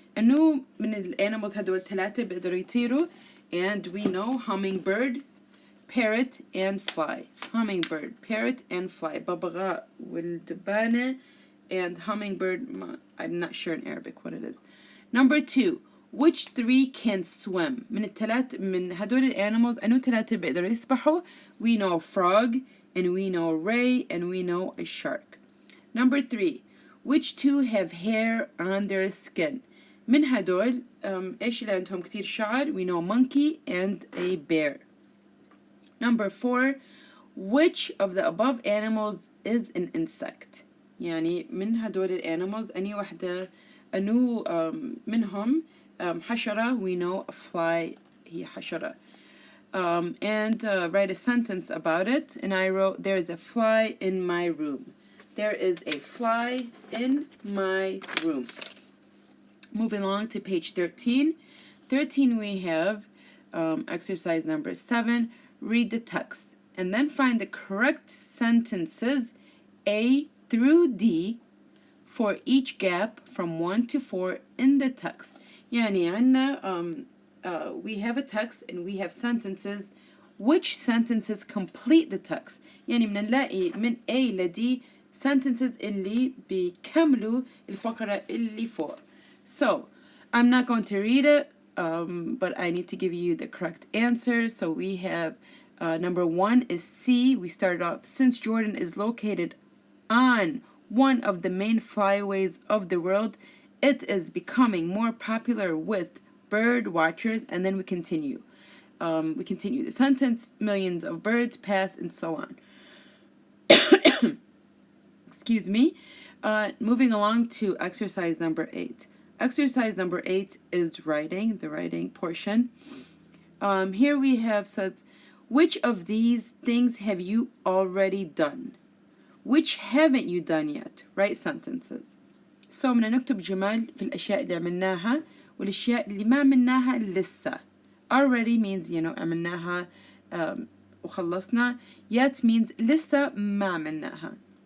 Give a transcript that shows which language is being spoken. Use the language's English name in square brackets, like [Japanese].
[Arabic] أنه من الانيمالز هدول 3 بيقدروا يطيروا, [English] and we know hummingbird, parrot, and fly. Hummingbird, parrot, and fly. [Arabic] ببغاء والدبانة [English] and hummingbird. I'm not sure in Arabic what it is. Number 2. Which 3 can swim? [Arabic] من هدول الانيمالز أنه 3 بيقدروا يسبحوا. [English] We know frog, and we know ray, and we know a shark. Number 3. Which 2 have hair on their skin? [Arabic] من هدول إيش اللي عندهم كتير شعر? [English] We know monkey and a bear. Number 4. Which of the above animals is an insect? [Arabic] يعني من هدول الانيمالز أني وحدة أنو منهم حشرة. [English] We know a fly [Arabic] هي حشرة. [English] And write a sentence about it. And I wrote, there is a fly in my room. There is a fly in my room. Moving along to page 13. 13 we have exercise number 7. Read the text and then find the correct sentences A through D for each gap from 1 to 4 in the text. [Arabic] يعني عنا [English] we have a text and we have sentences. Which sentences complete the text? [Arabic] يعني بنلاقي من A ل D sentences اللي بيكملوا الفقرة اللي فوق. [English] So, I'm not going to read it, but I need to give you the correct answer. So we have number 1 is C. We started off, since Jordan is located on one of the main flyways of the world, It is becoming more popular with bird watchers, and then we continue. We continue the sentence, millions of birds pass, and so on. Excuse me. Moving along to exercise number 8. Exercise number 8 is writing, the writing portion. Here we have says, which of these things have you already done? Which haven't you done yet? Write sentences. [Arabic] So بدنا نكتب جمل في الأشياء اللي عملناها والأشياء اللي ما عملناها لسه. [English] Already means [Arabic] عملناها وخلصنا. [English] Yet means [Arabic] لسه ما عملناها.